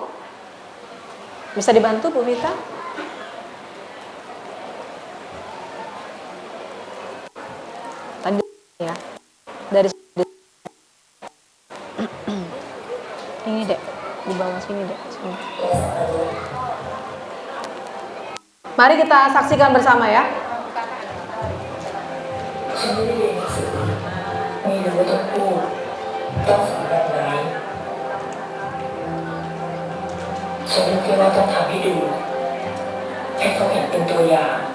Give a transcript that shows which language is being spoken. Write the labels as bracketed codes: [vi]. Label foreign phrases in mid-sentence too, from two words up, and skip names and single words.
[id] Bisa dibantu Bu Vita? Tadi ya. Dari ini dek, di bawah sini dek. Sini. Mari kita saksikan bersama ya. [th] ฉันไม่ได้เรียนหนังสือไม่รู้ว่าต้องพูดต้องสอนแบบไหนฉันรู้แค่ว่าต้องทำให้ดูให้เขาเห็นเป็นตัวอย่าง